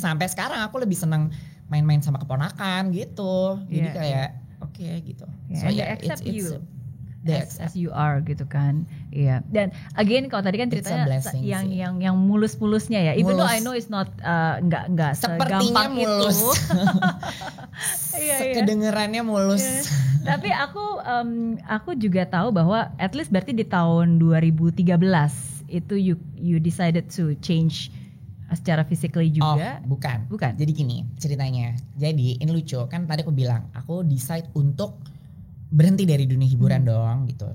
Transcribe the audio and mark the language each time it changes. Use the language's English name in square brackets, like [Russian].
[Indonesian] Sampai sekarang aku lebih senang main-main sama keponakan gitu. Jadi kayak oke gitu. [English] So accept you as you are [Indonesian] gitu kan. Dan again kalau tadi kan ceritanya yang mulus-mulusnya ya. [English] Even though I know it's not [Indonesian] nggak segampang mulus. Itu. Kedengerannya mulus. Tapi aku juga tahu bahwa [English] at least [Indonesian] berarti di tahun 2013 itu [English] you decided to change [Indonesian] secara physically juga. Bukan. Jadi gini ceritanya. Jadi ini lucu kan, tadi aku bilang aku decide untuk berhenti dari dunia hiburan dong gitu.